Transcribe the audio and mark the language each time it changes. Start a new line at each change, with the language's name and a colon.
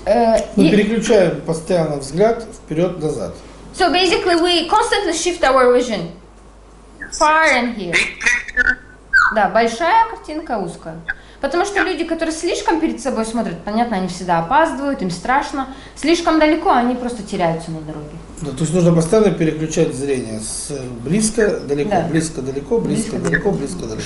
Russian: мы переключаем постоянно взгляд вперед-назад.
English: So basically we constantly shift our vision. Far and here. Big picture.
Russian: Да, большая картинка, узкая. Потому что люди, которые слишком перед собой смотрят, понятно, они всегда опаздывают, им страшно. Слишком далеко, они просто теряются на дороге. Да, то есть нужно постоянно переключать зрение с близко, далеко, Да. близко, далеко, близко, далеко, близко, далеко.